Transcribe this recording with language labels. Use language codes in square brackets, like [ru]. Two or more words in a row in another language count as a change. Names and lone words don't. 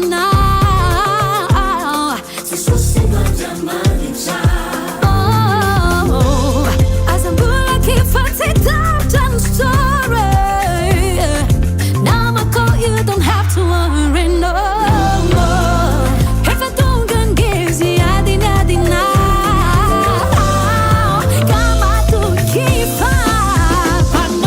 [mg] aminao Jesosy mandriamanitra oh azambola kifa tsy tapitra ny story namako [en] you don't have to worry no more [mg] rehefa tonga ny ngezi adinadinao